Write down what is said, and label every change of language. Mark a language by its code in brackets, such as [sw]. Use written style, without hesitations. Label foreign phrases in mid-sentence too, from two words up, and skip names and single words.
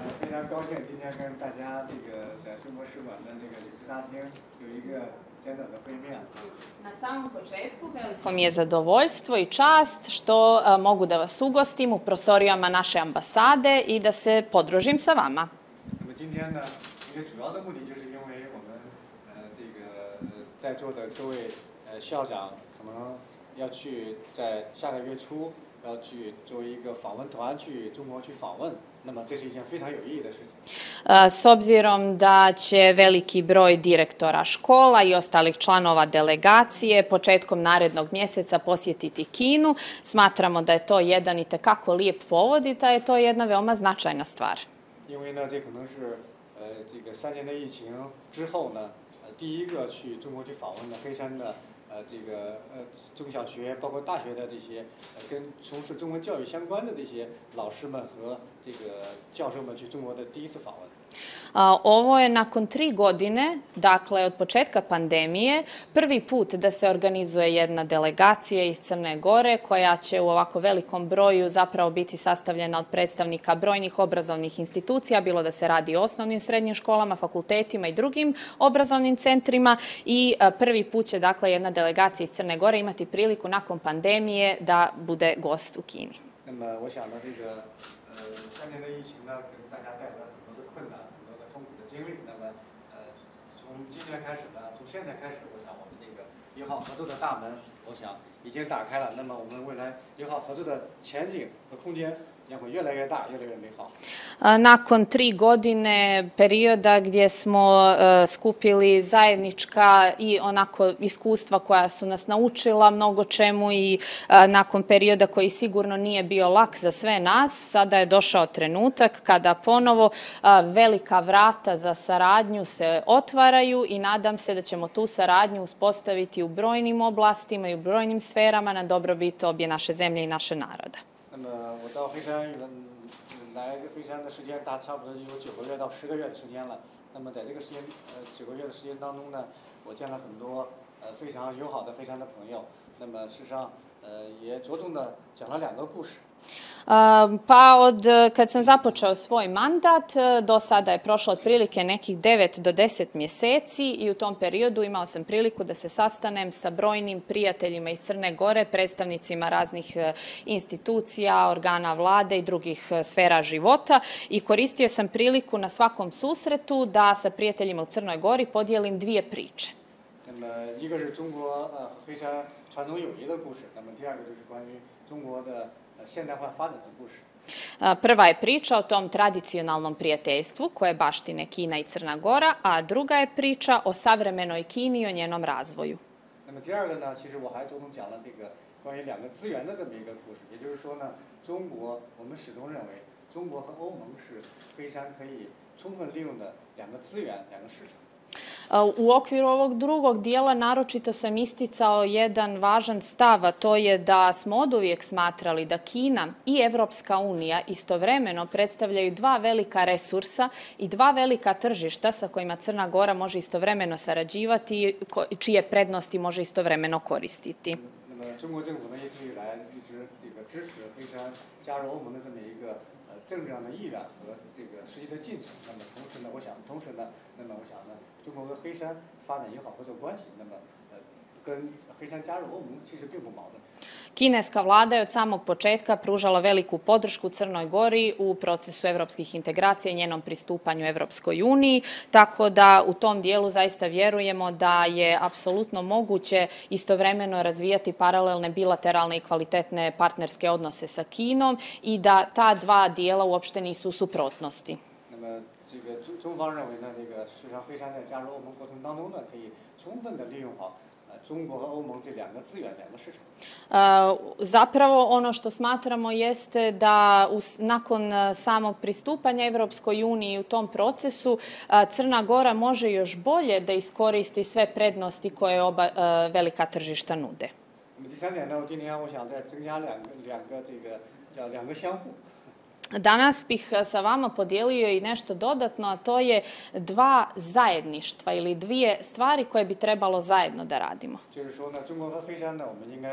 [zh] 常高兴今天跟大家在中国使馆的理事大厅有一个简短的会面。 [sr] Na samom početku veliko mi je zadovoljstvo i čast što mogu da vas ugostim u prostorijama naše ambasade i da se podružim sa vama. [zh] 那么今天呢，一个主要的目的就是因为我们在座的各位校长可能要去在下个月初要去作为一个访问团去中国去访问。那么这是一件非常有意义的事情。 [sr] S obzirom da će veliki broj direktora škola i ostalih članova delegacije početkom narednog mjeseca posjetiti Kinu, smatramo da je to jedan itekako lijep povod i da je to jedna veoma značajna stvar. [zh] 因为呢，这可能是3年的疫情之后呢，第一个去中国去访问的黑山的中小学包括大学的这些跟从事中文教育相关的这些老师们和教授们去中国的第一次访问。 [sr] Ovo je nakon 3 godine, dakle od početka pandemije, prvi put da se organizuje jedna delegacija iz Crne Gore koja će u ovako velikom broju zapravo biti sastavljena od predstavnika brojnih obrazovnih institucija, bilo da se radi o osnovnim i srednjim školama, fakultetima i drugim obrazovnim centrima i prvi put će dakle jedna delegacija iz Crne Gore imati priliku nakon pandemije da bude gost u Kini. [zh] 那么我想呢3年的疫情呢给大家带来了很多的困难，很多的痛苦的经历。那么从今天开始呢，从现在开始，我想我们友好合作的大门，我想已经打开了。那么我们未来友好合作的前景和空间将会越来越大，越来越美好。 [sr] Nakon 3 godine perioda gdje smo skupili zajednička i onako iskustva koja su nas naučila mnogo čemu i nakon perioda koji sigurno nije bio lak za sve nas, sada je došao trenutak kada ponovo velika vrata za saradnju se otvaraju i nadam se da ćemo tu saradnju uspostaviti u brojnim oblastima i u brojnim sferama na dobrobit obje naše zemlje i naše naroda. [zh] 那么我到黑山来黑山的时间差不多有9个月到10个月的时间了。那么在这个时间9个月的时间当中呢，我见了很多非常友好的黑山的朋友。那么事实上也着重的讲了2个故事。 [sr] Pa od kad sam započeo svoj mandat, do sada je prošlo otprilike nekih 9 do 10 mjeseci i u tom periodu imao sam priliku da se sastanem sa brojnim prijateljima iz Crne Gore, predstavnicima raznih institucija, organa vlade i drugih sfera života i koristio sam priliku na svakom susretu da sa prijateljima u Crnoj Gori podijelim 2 priče. [zh] 那么一个是中国黑山传统友谊的故事，那么第二个就是关于中国的现代化发展的故事。 [sr] Prva je priča o tom tradicionalnom prijateljstvu koje baštine Kina i Crna Gora, a druga je priča o savremenoj Kini i o njenom razvoju. [zh] 那么第二个呢，其实我还着重讲了关于2个资源的这么一个故事，也就是说呢，我们始终认为中国和欧盟是黑山可以充分利用的2个资源、2个市场。 [sr] U okviru ovog drugog dijela naročito sam isticao jedan važan stav, a to je da smo oduvijek smatrali da Kina i Evropska unija istovremeno predstavljaju 2 velika resursa i 2 velika tržišta sa kojima Crna Gora može istovremeno sarađivati i čije prednosti može istovremeno koristiti. [zh] 那么中国政府呢一直以来一直支持黑山加入欧盟的这么一个政治上的意愿和实际的进程。那么同时呢，我想中国和黑山发展友好合作关系，那么跟黑山加入欧盟其实并不矛盾。 [sr] Kineska vlada je od samog početka pružala veliku podršku Crnoj Gori u procesu evropskih integracija i njenom pristupanju Evropskoj uniji, tako da u tom dijelu zaista vjerujemo da je apsolutno moguće istovremeno razvijati paralelne bilateralne i kvalitetne partnerske odnose sa Kinom i da ta 2 dijela uopšte nisu u suprotnosti. [zh] 那么中方认为呢，事实上黑山在加入欧盟过程当中呢，可以充分的利用好中国和欧盟这2个资源、2个市场。 [sr] Zapravo ono što smatramo jeste da nakon samog pristupanja Evropskoj uniji u tom procesu Crna Gora može još bolje da iskoristi sve prednosti koje oba velika tržišta nude. [zh] 那么第3点呢，今天我想再增加2个相互。 [sr] Danas bih sa vama podijelio i nešto dodatno, a to je 2 zajedništva ili 2 stvari koje bi trebalo zajedno da radimo.